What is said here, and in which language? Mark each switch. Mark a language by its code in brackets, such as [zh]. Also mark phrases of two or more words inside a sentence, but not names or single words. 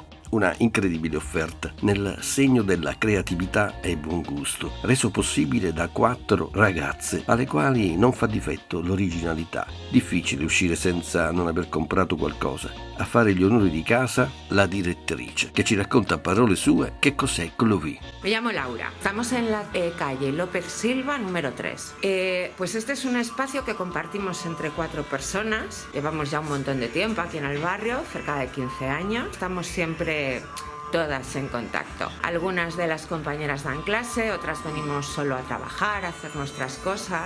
[it] Una incredibile offerta nel segno della creatività e buon gusto, reso possibile da 4 ragazze alle quali non fa difetto l'originalità. Difficile uscire senza non aver comprato qualcosa. A fare gli onori di casa la direttrice, che ci racconta a parole sue che cos'è Clovy. [es] Me llamo Laura, estamos en la calle López Silva número 3. Pues este es un espacio que compartimos entre 4 personas. Llevamos ya un montón de tiempo aquí en el barrio, cerca de 15 años. Estamos siempre todas en contacto. Algunas de las compañeras dan clase, otras venimos solo a trabajar, a hacer nuestras cosas.